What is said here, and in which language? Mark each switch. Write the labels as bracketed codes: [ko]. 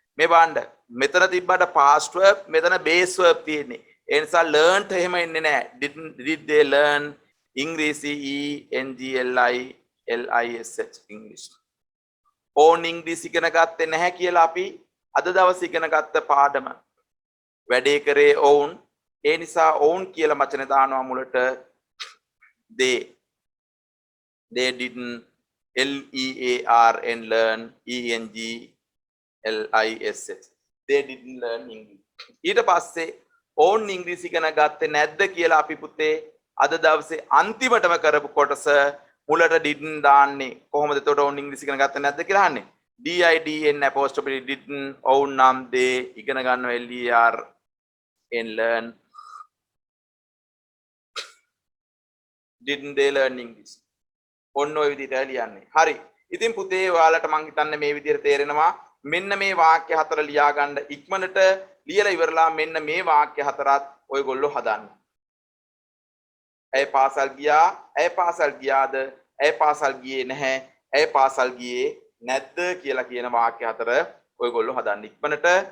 [si] මේ බලන්න මෙතන තිබ්බට past verb මෙතන base verb තියෙන්නේ. ඒ නිසා learned එහෙම එන්නේ නැහැ. [en] did they learn ඉංග්‍රීසි E N G L I S H English. [si] ඕන් ඉංග්‍රීසි ඉගෙන ගත්තේ නැහැ කියලා අපි අද දවසේ ඉගෙන ගත්ත පාඩම වැඩේ කරේ ඔවුන්. ඒ නිසා ඔවුන් කියලා වචන දානවා මුලට [en] they didn't L E A R N learn E N G L I S H. They didn't learn English. [si] ඊට පස්සේ ඔවුන් ඉංග්‍රීසි ඉගෙන ගත්තේ නැද්ද කියලා අපි පුතේ අද දවසේ අන්තිමටම කරපු කොටස මුලට didn't දාන්නේ. කොහොමද එතකොට ඔවුන් ඉංග්‍රීසි ඉගෙන ගත්තේ නැද්ද කියලා අහන්නේ. DIDN apostrophe didn't ඔවුන් නම් they ඉගෙන ගන්නවා L E R N learn. [en] Didn't they learn English? [si] ඔන්න ඔය විදිහට ලියන්නේ. හරි. ඉතින් පුතේ ඔයාලට මං හිතන්නේ මේ විදිහට තේරෙනවා. මෙන්න මේ වාක්‍ය හතර ලියා ගන්න ඉක්මනට ලියලා ඉවරලා මෙන්න මේ වාක්‍ය හතරත් ඔයගොල්ලෝ හදන්න. ඇය පාසල් ගියා, ඇය පාසල් ගියාද, ඇය පාසල් ගියේ නැහැ, ඇය පාසල් ගියේ නැද්ද කියලා කියන වාක්‍ය හතර ඔයගොල්ලෝ හදන්න ඉක්මනට.